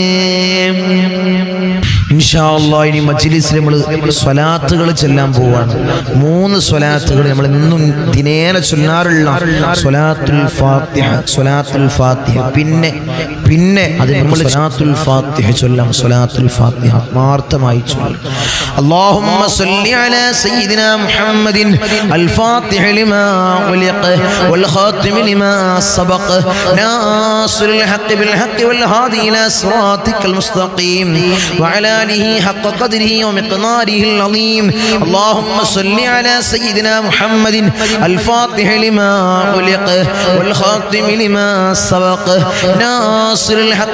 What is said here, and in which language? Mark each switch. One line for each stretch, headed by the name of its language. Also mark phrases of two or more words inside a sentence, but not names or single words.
Arabic: إن شاء الله
Malayalam: ഇനി മജ്ലിസിൽ നമ്മൾ സ്വലാത്തുകൾ ചൊല്ലാൻ പോവാണ് 3 സ്വലാത്തുകൾ നമ്മൾ ഇന്നും ദിനേന ചൊല്ലാറുള്ള സ്വലാത്തുൽ ഫാത്തിഹ പിന്നെ അത് നമ്മൾ സ്വലാത്തുൽ ഫാത്തിഹ ചൊല്ലാം സ്വലാത്തുൽ ഫാത്തിഹ ആത്മാർത്ഥമായി ചൊല്ലാം
Arabic: اللهم صل على سيدنا محمد الفاتح لما ولق والخاتم لما سبق ناصر الحق بالحق والهادي إلى صراطك المستقيم وعلى آله حق قدره ومقداره العظيم اللهم صل على سيدنا محمد الفاتح لما ولق والخاتم لما سبق ناصر الحق